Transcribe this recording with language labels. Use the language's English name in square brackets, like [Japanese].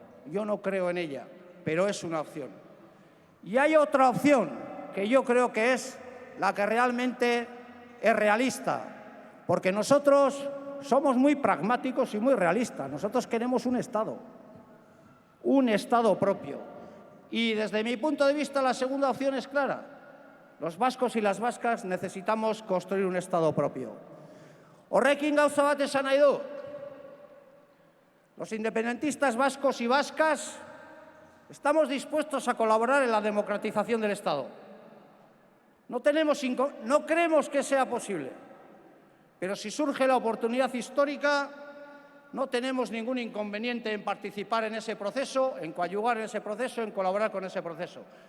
[Spanish] Yo no creo en ella, pero es una opción. Y hay otra opción que yo creo que es la que realmente es realista, porque nosotros somos muy pragmáticos y muy realistas. Nosotros queremos un Estado propio. Y desde mi punto de vista la segunda opción es clara. Los vascos y las vascas necesitamos construir un Estado propio. [Basque] Horrekin gauza bat esan nahi du. [Spanish] Los independentistas vascos y vascas estamos dispuestos a colaborar en la democratización del Estado. No creemos que sea posible, pero si surge la oportunidad histórica, no tenemos ningún inconveniente en participar en ese proceso, en coadyuvar en ese proceso, en colaborar con ese proceso.